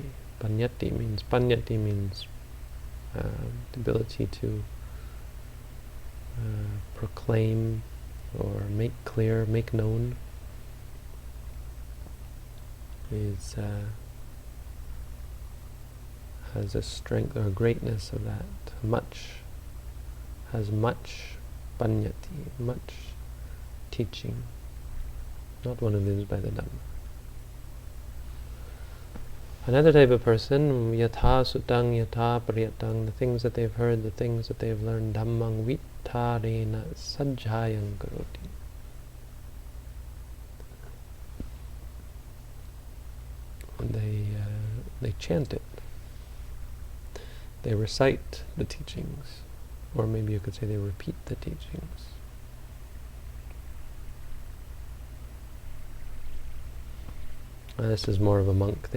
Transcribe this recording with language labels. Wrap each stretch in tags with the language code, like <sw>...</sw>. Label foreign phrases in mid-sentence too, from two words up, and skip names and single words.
<en>Panyati means the ability to proclaim or make clear, make known, is has a strength or a greatness of that. Has much panyati, much teaching. Not one who lives by the Dhamma. Another type of person,</en> <pi>yatha sutang yatha pariyatang,</pi> <en>the things that they've heard, the things that they've learned,</en> <pi>dhammang vitharena sajjayang karoti.</pi> <en>They chant it. They recite the teachings, or maybe you could say they repeat the teachings. This is more of a monk thing.</en>